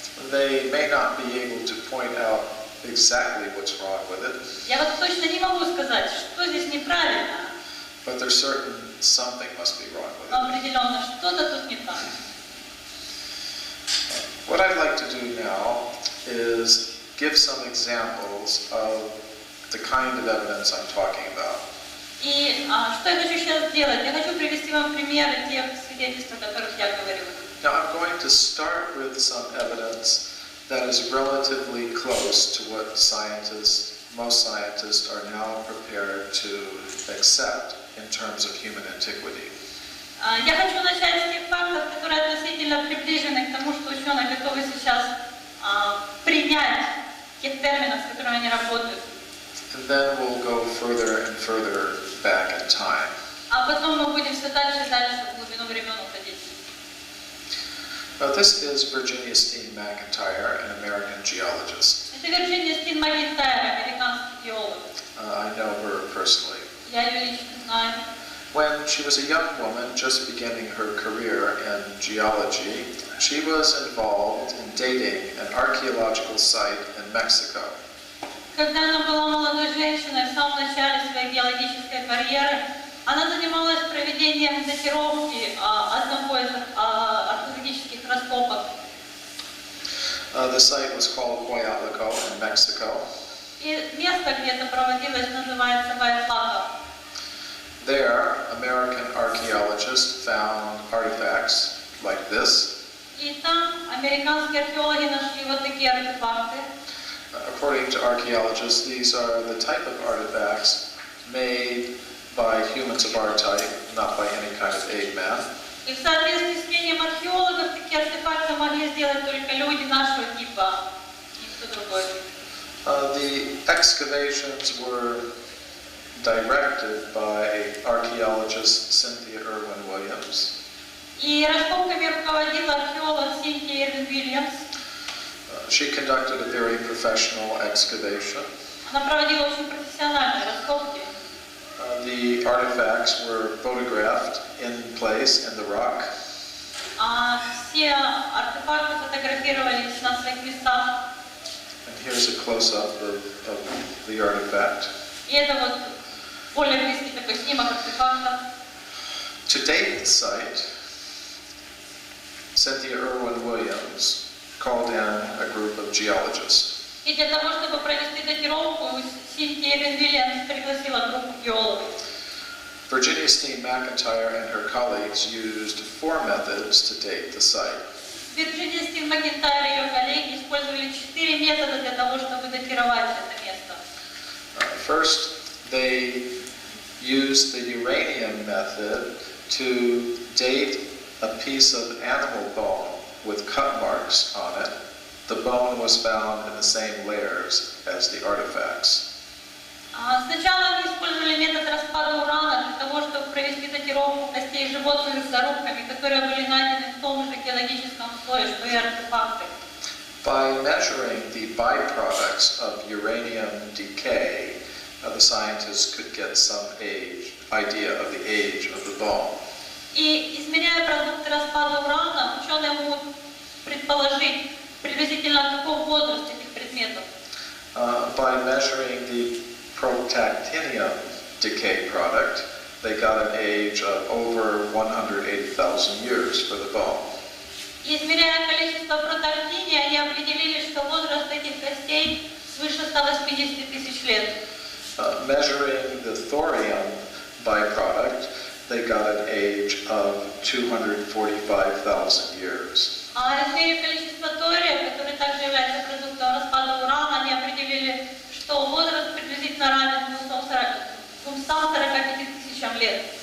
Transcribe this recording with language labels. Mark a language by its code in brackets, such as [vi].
[en] They may not be able to point out exactly what's wrong with it. [ru] Я вот точно не могу сказать, что здесь неправильно. [en] But they're certain something must be wrong with [ru] Но [en] it. [ru] определенно что-то тут не так. [en] What I'd like to do now is give some examples of the kind of evidence I'm talking about. [ru] И что я хочу сейчас сделать? Я хочу привести вам примеры тех свидетельств, о которых я говорю. [en] Now I'm going to start with some evidence that is relatively close to what most scientists are now prepared to accept in terms of human antiquity. [ru] Я хочу начать с тех фактов, которые относительно приближены к тому, что ученые готовы сейчас принять тех терминов, с которыми они работают. [en] And then we'll go further and further back in time. [ru] А потом мы будем все дальше и дальше в глубину времен уходить. [en] This is Virginia Steen McIntyre, an American geologist. [ru] Это Вирджиния Стин Макинтайр, американский геолог. [en] I know her personally. [ru] Я ее лично знаю. [en] When she was a young woman just beginning her career in geology, she was involved in dating an archaeological site in Mexico. [ru] Когда она была молодой женщиной в самом начале своей геологической карьеры, она занималась проведением датировки одного из археологических раскопок. [en] The site was called Coyotlico in Mexico. [ru] И место, где это проводилось, называется Вайатлака. [en] There, American archaeologists found artifacts like this. [ru] И там американские археологи нашли вот такие артефакты. [en] According to archaeologists, these are the type of artifacts made by humans of our type, not by any kind of ape man. [ru] И в соответствии с мнением археологов, такие артефакты могли сделать только люди нашего типа, никто другой. [en] The excavations were directed by archaeologist Cynthia Irwin Williams. [ru] И раскопками руководила археолог Синтия Ирвин Уильямс. [en] She conducted a very professional excavation. [ru] Она проводила очень профессиональные раскопки. [en] The artifacts were photographed in place in the rock. [ru] Все артефакты фотографировались на своих местах. [en] And here's a close-up of the artifact. [ru] И это вот более близкий такой снимок артефакта. [en] To date the site, Cynthia Irwin Williams called in a group of geologists. [ru] И для того, чтобы провести датировку, Синтия Ирвин Уильямс пригласила группу геологов. [en] Virginia Steen McIntyre and her colleagues used 4 methods to date the site. [ru] Вирджиния Стин Макинтайр и ее коллеги использовали 4 метода для того, чтобы датировать это место. [en] First, they used the uranium method to date a piece of animal bone with cut marks on it. The bone was found in the same layers as the artifacts. [ru] Сначала они использовали метод распада урана для того, чтобы провести датировку костей животных с зарубками, которые были найдены в том же геологическом слое, что и артефакты. [en] By measuring the byproducts of uranium decay, the scientists could get some idea of the age of the bone. [ru] И измеряя продукты распада урана, ученые могут предположить приблизительно каков возраст этих предметов. [en] By measuring the protactinium decay product, they got an age of over 180,000 years for the bone. [ru] Измеряя количество протактиния, они определили, что возраст этих костей свыше 180 тысяч лет. [en] Measuring the thorium byproduct, they got an age of 245,000 years. [ru] А измерив количество тория, который также является продуктом распада урана, они определили, что возраст приблизительно равен 245 тысячам лет.